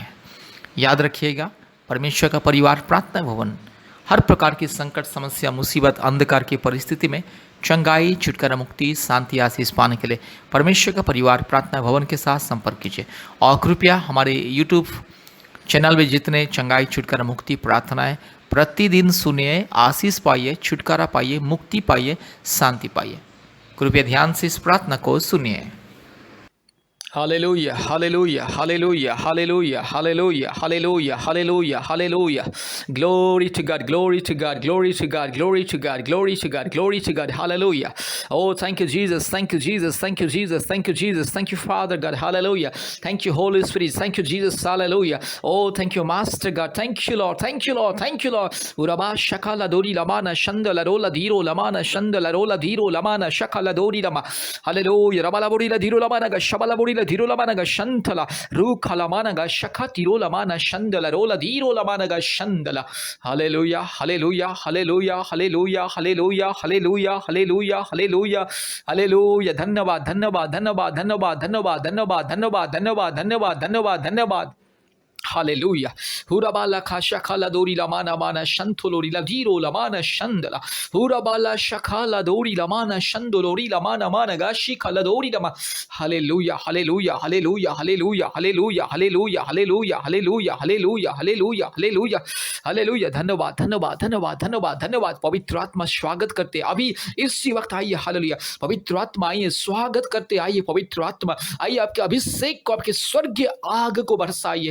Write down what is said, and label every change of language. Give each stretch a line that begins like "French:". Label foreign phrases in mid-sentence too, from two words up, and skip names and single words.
Hindi: याद रखिएगा, परमेश्वर का परिवार प्रार्थना भवन हर प्रकार की संकट, समस्या, मुसीबत, अंधकार की परिस्थिति में चंगाई, छुटकारा, मुक्ति, शांति, आशीष पाने के लिए परमेश्वर का परिवार प्रार्थना भवन के साथ संपर्क कीजिए। और कृपया हमारे यूट्यूब चैनल में जितने चंगाई, छुटकारा, मुक्ति प्रार्थनाएं प्रतिदिन सुनिए, आशीष पाइए, छुटकारा पाइए, मुक्ति पाइए, शांति पाइए। कृपया ध्यान से इस प्रार्थना को सुनिए।
English: Hallelujah, hallelujah, hallelujah, hallelujah, hallelujah, hallelujah, hallelujah, hallelujah. Glory to God, glory to God, glory to God, glory to God, glory to God, glory to God. Hallelujah. Oh, thank you, Jesus. Thank you, Jesus. Thank you, Jesus. Thank you, Jesus. Thank you, Father God. Hallelujah. Thank you, Holy Spirit. Thank you, Jesus. Hallelujah. Oh, thank you, Master God. Thank you, Lord. Thank you, Lord. Thank you, Lord. Uraba shakala dori lamana shandala rola diro lamana shandala rola diro lamana shakala dori lama. Hallelujah. Rabala bori la diro lamana ga shabala bori la diro lamana ga shantala ruka lamana ga shakati rola mana shandala rola diro lamana ga shandala. Hallelujah. Hallelujah. Hallelujah. Hallelujah. Hallelujah. Hallelujah. Hallelujah. Hallelujah. Hallelujah.
Hindi: धन्यवाद, धन्यवाद, धन्यवाद, धन्यवाद, धन्यवाद, धन्यवाद, धन्यवाद, धन्यवाद, धन्यवाद, धन्यवाद, धन्यवाद।
English: Hallelujah. Hurabala kashakala dori lamana mana shantolori la diro lamana shandala. Hurabala shakala dori lamana shandolori lamana mana gashi kala dori lama. Hallelujah. Hallelujah. Hallelujah. Hallelujah. Hallelujah. Hallelujah. Hallelujah. Hallelujah. Hallelujah. Hallelujah. Hallelujah. Hallelujah.
Hindi: धन्यवाद, धन्यवाद, धन्यवाद, धन्यवाद, धन्यवाद। पवित्र आत्मा स्वागत करते अभी इसी वक्त आइए। हालेलुया। पवित्र आत्मा आइए, स्वागत करते आइए। पवित्र आत्मा आइए, आपके अभिषेक को, आपके स्वर्गीय आग को बरसाइए।